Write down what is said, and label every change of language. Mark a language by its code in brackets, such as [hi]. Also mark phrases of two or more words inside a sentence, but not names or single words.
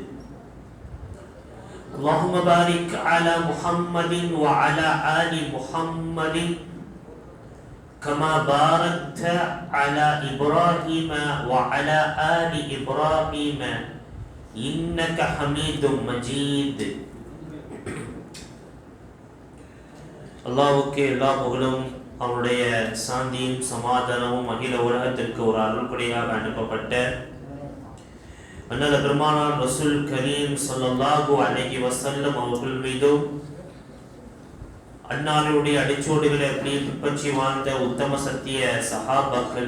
[ar] اللهم بارك على محمد وعلى آل محمد كما باركت على إبراهيم وعلى آل إبراهيم إنك حميد مجيد. [ta] அல்லாஹ்வுக்கே எல்லா புகழும் அவருடைய சாந்தியும் சமாதானமும் அகில உலகத்திற்கு ஒரு அருள்கொடையாக அனுப்பப்பட்ட அன்னல பெருமானார் [ar] رسول كريم صلى الله عليه وسلم [ta] அவர்கள் மீதும் அன்னாருடைய அடிச்சோடுகளை அப்படியே பின்பற்றி வாழ்ந்த உத்தம சத்திய சஹாபாக்கள்